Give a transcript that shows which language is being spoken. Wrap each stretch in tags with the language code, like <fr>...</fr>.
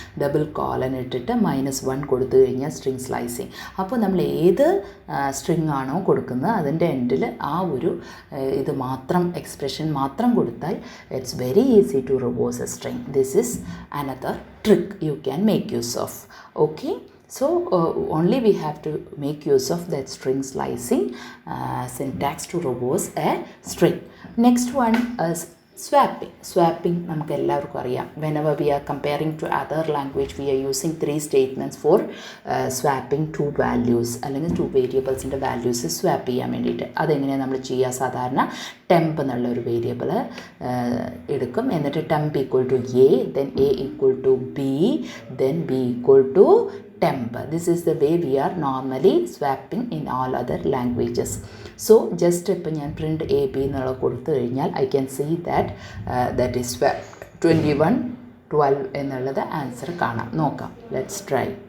<ml>Double colon ഇട്ടിട്ട് -1 കൊടുത്തു കഴിഞ്ഞാൽ സ്ട്രിങ് സ്ലൈസിങ്. അപ്പോൾ നമ്മൾ ഏത് സ്ട്രിങ് ആണോ കൊടുക്കുന്നത് അതിൻ്റെ എൻഡിൽ ആ ഒരു ഇത് മാത്രം എക്സ്പ്രഷൻ മാത്രം കൊടുത്താൽ</ml> <en>It's very easy to reverse a string. This is another trick you can make use of. Okay, so only we have to make use of that string slicing syntax to reverse a string. Next one is swapping.</en> <ml>നമുക്ക് എല്ലാവർക്കും അറിയാം.</ml> <en>whenever we are comparing to other language we are using 3 statements for swapping 2 values</en> <ml>അല്ലെങ്കിൽ 2 വേരിയബിൾസിൻ്റെ values swap ചെയ്യാൻ വേണ്ടിയിട്ട്. അതെങ്ങനെയാണ് നമ്മൾ ചെയ്യുക? സാധാരണ ടെമ്പ് എന്നുള്ള ഒരു വേരിയബിൾ എടുക്കും.</ml> <en>എന്നിട്ട് temp equal to A, then A equal to B, then B equal to temp. This is the way we are normally swapping in all other languages. So just</en> <ml>ഇപ്പം ഞാൻ print a b എന്നുള്ള കൊടുത്തു കഴിഞ്ഞാൽ</ml> <en>I can see that is swapped.</en> <ml>21 12 എന്നുള്ളത് answer കാണാം. നോക്കാം,</ml> <en>let's try.</en>